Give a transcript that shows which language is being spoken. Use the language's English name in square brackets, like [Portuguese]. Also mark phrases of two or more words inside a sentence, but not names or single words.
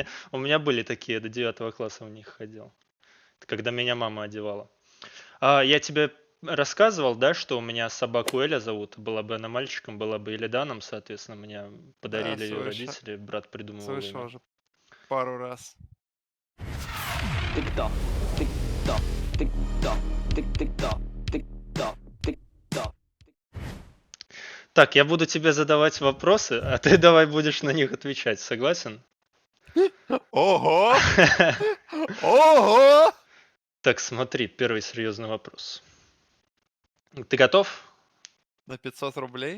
[Russian] меня, у меня были такие, до 9 класса в них ходил. Это когда меня мама одевала. Я тебе рассказывал, да, что у меня собаку Эля зовут. Была бы она мальчиком, была бы Илиданом, соответственно, мне Да, подарили ее родители, брат придумывал слышал имя. уже пару раз. [English] Tick-tock, tick-tock, tick-tock, tick-tick-tock, tick-tock, tick-tock. [Russian] Так, я буду тебе задавать вопросы, а ты давай будешь на них отвечать. Согласен? Ого! Ого! Так, смотри, первый серьезный вопрос. Ты готов? На 500 рублей?